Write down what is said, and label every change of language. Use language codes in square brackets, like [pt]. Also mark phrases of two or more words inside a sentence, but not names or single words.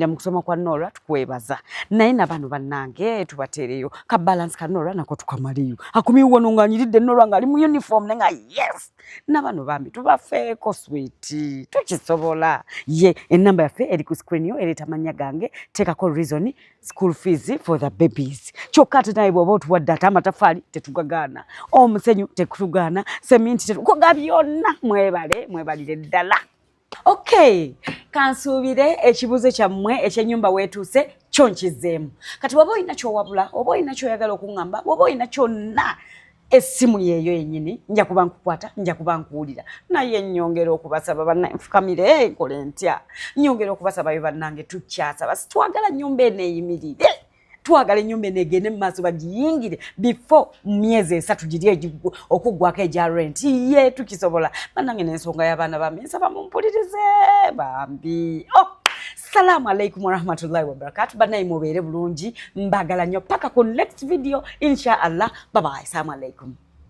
[lg] mu kusoma kwa Nora tukwebaza naye na bano bannange tubateereyo ka balance ka Nora nako tukamaliyo akumiwo wano ng'anyiridde Nora ng'ali mu uniform nenga yes na bano bambi tubafeeko sweet tukisobola ye ennamba yaffe eri ku screen yo ereeta amannya gange teekako [en] reason school fees for the babies [lg] kyokka ate naye bw'oba otuwadde ate amatafaali tetugagaana omusenyu tetugaana seminti tetukoga byonna mwebalire ddala. Okay, kansuubire ekibuuzo kyammwe ekyennyumba weetuuse kyo nkizeemu. Kati waba olina kyowabula, oba olina kyoyagala okuŋŋamba, oba olina kyonna essimu yeeyo yennyini nja kuba nkukwata nja kuba nkuwulira naye nnyongera okubasaba bannange nfukamire nkole ntya nnyongera okubasaba be bannange tukyasaba situwagala nnyumba eneeyimirire twagala ennyumba enegende mu maaso bagiyingire before myezi 3 giri okuggwako egya rent ye tukisobola bannange n'ensonga y'abaana bami nsaba mumpulirize bambi [ar] السلام عليكم ورحمة الله وبركاته. [lg] Banayi mubeere bulungi mbagala nnyo paka ku [en] next video [lg] inshallah. [en] Bye bye. [ar] السلام عليكم.